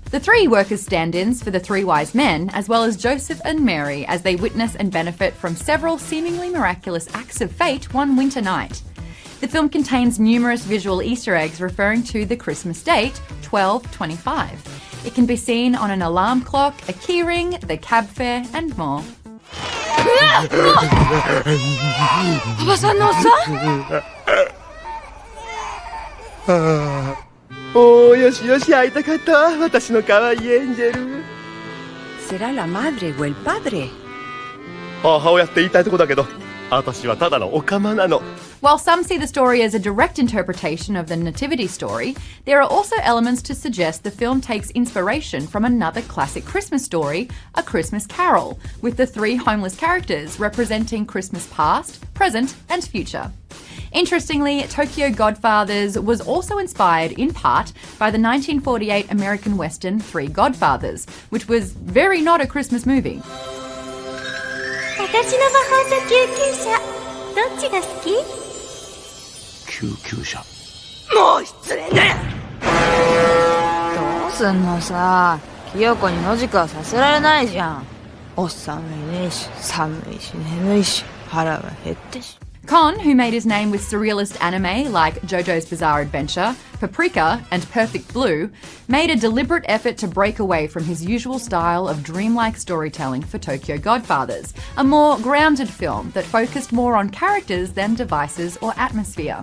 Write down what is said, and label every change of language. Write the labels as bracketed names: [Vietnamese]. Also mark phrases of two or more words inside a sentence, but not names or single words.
[English] The three work as stand-ins for the three wise men, as well as Joseph and Mary, as they witness and benefit from several seemingly miraculous acts of fate one winter night. The film contains numerous visual Easter eggs referring to the Christmas date, 12/25. It can be seen on an alarm clock, a keyring, the cab fare, and more. [Japanese] おばさんのおっさんおー、よしよし、会いたかったわ、私の可愛いエンジェル。 [Spanish] ¿Será la madre o el padre? [Japanese] 母親って言いたいとこだけど、私はただのオカマなの。 [English] While some see the story as a direct interpretation of the Nativity story, there are also elements to suggest the film takes inspiration from another classic Christmas story, A Christmas Carol, with the three homeless characters representing Christmas past, present, and future. Interestingly, Tokyo Godfathers was also inspired in part by the 1948 American Western Three Godfathers, which was very not a Christmas movie. [Japanese] 私の魔法と救急車どっちが好き？救急車。もう失礼ね。どうすんのさ。清子に野宿はさせられないじゃん。お寒いねえし、寒いし眠いし、腹は減ってし。 [English] Kon, who made his name with surrealist anime like JoJo's Bizarre Adventure, Paprika, and Perfect Blue, made a deliberate effort to break away from his usual style of dreamlike storytelling for Tokyo Godfathers, a more grounded film that focused more on characters than devices or atmosphere.